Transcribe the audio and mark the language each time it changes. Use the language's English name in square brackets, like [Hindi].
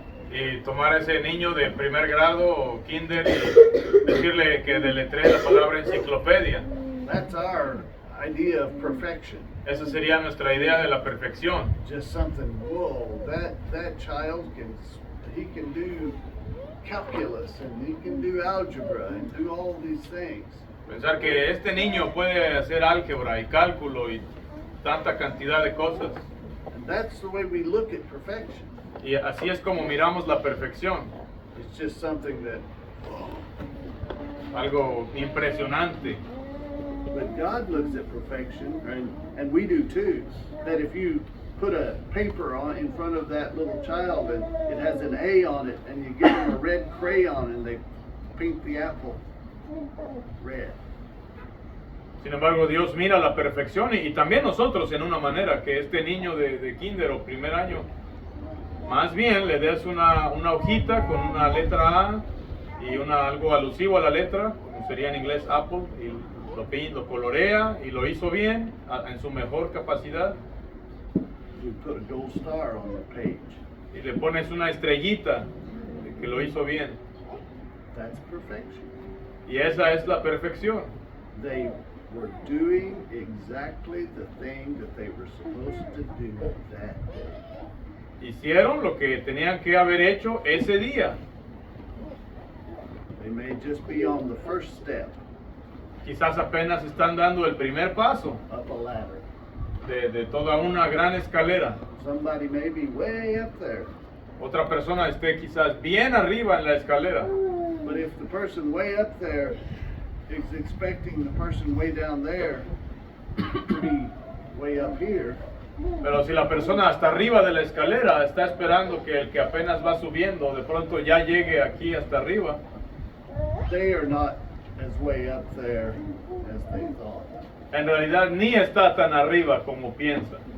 [Spanish] Y tomar a ese niño de primer grado o kinder y decirle que deletree la palabra enciclopedia. [English] That's our idea of perfection. [Spanish] Esa sería nuestra idea de la perfección. [English] Just something, whoa, that child he can do calculus and he can do algebra and do all these things. [Spanish] Pensar que este niño puede hacer álgebra y cálculo y tanta cantidad de cosas. [English] And that's the way we look at perfection. [Spanish] Y así es como miramos la perfección. [English] It's just something that, [Spanish] Algo impresionante. [English] but God looks at perfection, and we do too. That if you put a paper on in front of that little child and it has an A on it, and you give them a red crayon and they paint the apple red. [Spanish] Sin embargo, Dios mira la perfección y también nosotros en una manera que este niño de kinder o primer año, más bien le des una hojita con una letra A y algo alusivo a la letra, como sería en inglés Apple, y lo colorea y lo hizo bien en su mejor capacidad. [English] You put a gold star on the page. [Spanish] Y le pones una estrellita de que lo hizo bien. [English] That's perfection. [Spanish] Y esa es la perfección. [English] They were doing exactly the thing that they were supposed to do that day. [Spanish] Hicieron lo que tenían que haber hecho ese día. [English] They may just be on the first step [Spanish] Quizás apenas están dando el primer paso [English] up a ladder. [Spanish] de toda una gran escalera. [English] Somebody may be way up there. [Spanish] Otra persona esté quizás bien arriba en la escalera. [English] But if the person way up there is expecting the person way down there to be way up here, [Spanish] Pero si la persona hasta arriba de la escalera está esperando que el que apenas va subiendo de pronto ya llegue aquí hasta arriba, [English] they are not as way up there as they thought. [Spanish] en realidad ni está tan arriba como piensa.